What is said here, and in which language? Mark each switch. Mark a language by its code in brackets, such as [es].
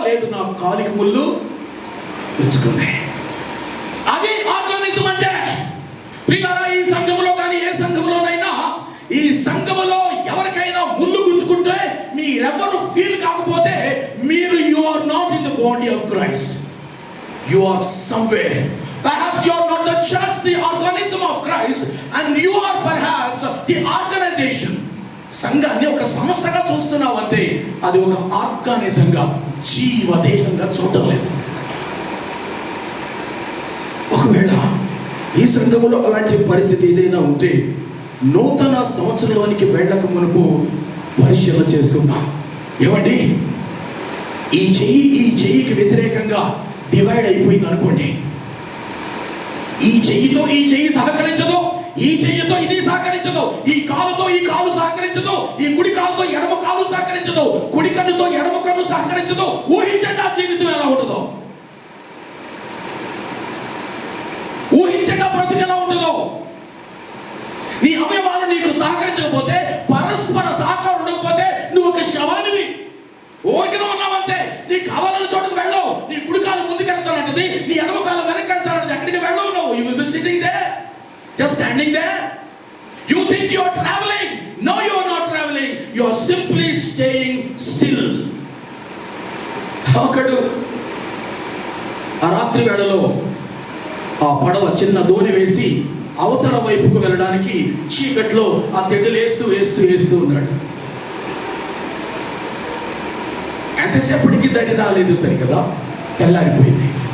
[te] లేదు, నా కాలికి ముళ్ళు గుచ్చుకుంది. అది ఆర్గానిజం అంటే. ప్రియులారా, ఈ సంఘములో కానీ ఏ సంఘములోనైనా, ఈ సంఘములో ఎవరికైనా ముళ్ళు గుచ్చుకుంటే మీరెవరు ఫీల్ కాకపోతే మీరు [en] You are not in the body of Christ. You are somewhere. Perhaps you are not the church, the organism of Christ, and you are perhaps the organization. [te] సంఘాన్ని ఒక సంస్థగా చూస్తున్నావు అంతే, అది ఒక ఆర్గానిజంగా, జీవదేహంగా చూడటం లేదు. ఒకవేళ ఈ సంఘములో అలాంటి పరిస్థితి ఏదైనా ఉంటే నూతన సంవత్సరంలోనికి వెళ్ళక మునుపు పరిశీలన చేసుకుందాం. ఏమండి, ఈ చెయ్యికి వ్యతిరేకంగా డివైడ్ అయిపోయింది అనుకోండి. ఈ చెయ్యితో ఈ చెయ్యి సహకరించదు, ఈ చెయ్యితో ఇది సహకరించదు, ఈ కాలుతో ఈ కాలు సహకరించదు, ఈ కుడి కాలుతో ఎడమ కాలు సహకరించదు, కుడి కన్నుతో ఎడమ కన్ను సహకరించదు. ఊహించండి ఆ జీవితం ఎలా ఉంటుందో, ఊహించండి ఆ బ్రతుకు ఎలా ఉంటుందో. నీ అవయవాలు నీకు సహకరించకపోతే, పరస్పర సహకారం ఉండకపోతే నువ్వు ఒక శవానివి. ఊరికనే ఉన్నావంతే. నీ కావాలన్న చోటుకు వెళ్ళవు. నీ కుడి కాలు ముందుకు వెళ్తానంటది, నీ ఎడమ కాలు వెనక్కి వెళ్తానంటది. ఎక్కడికి వెళ్ళవు నువ్వు. [en] You will be sitting there, just standing there. You think you are traveling. No, you are not traveling. You are simply staying still. [te] ఒకడు ఆ రాత్రి వేళలో ఆ పడవ చిన్న దోణి వేసి అవతల వైపుకు వెళ్ళడానికి చీకట్లో ఆ తెడ్డులు వేస్తూ ఉన్నాడు. ఎంతసేపటికి దడి రాలేదు సరికదా, తెల్లారిపోయింది.